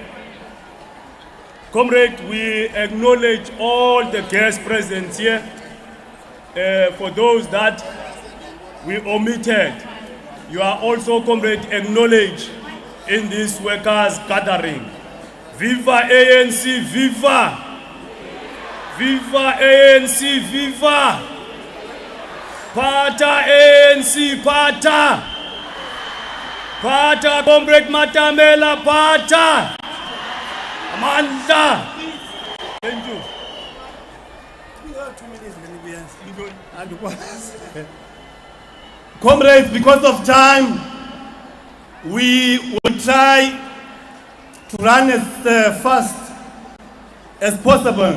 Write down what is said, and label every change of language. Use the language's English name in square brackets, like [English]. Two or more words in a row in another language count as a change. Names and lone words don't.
[English] Comrade, we acknowledge all the guests present here. For those that we omitted, you are also, Comrade, acknowledged in this workers' gathering. Viva ANC, viva! Viva ANC, viva! Pata ANC, pata! Pata, Comrade Matamela, pata! Amanda! Thank you. Comrades, because of time, we will try to run as fast as possible.